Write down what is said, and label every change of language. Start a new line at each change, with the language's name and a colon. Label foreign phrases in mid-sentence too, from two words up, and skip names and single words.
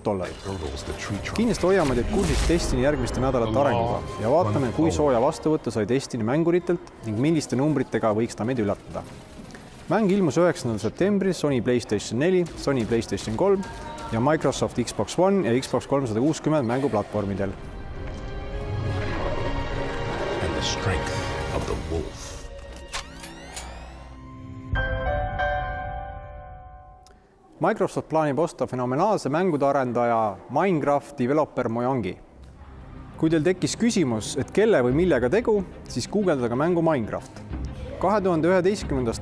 Estonian: Kindlasti hoiame teid kursis Destiny järgmiste nädalate arenguga ja vaatame, kui sooja vastuvõttu sai Destiny mänguritelt ning milliste numbritega võiks ta meid üllatada. Mäng ilmus 9. septembril Sony PlayStation 4, Sony PlayStation 3 ja Microsoft Xbox One ja Xbox 360 mänguplatvormidel.
English: And the strength of the wolf.
Estonian: Microsoft plaanib osta fenomenaalse mängude arendaja Minecraft developer Mojangi. Kui teil tekkis küsimus, et kelle või millega tegu, siis guugeldage mängu Minecraft. 2011.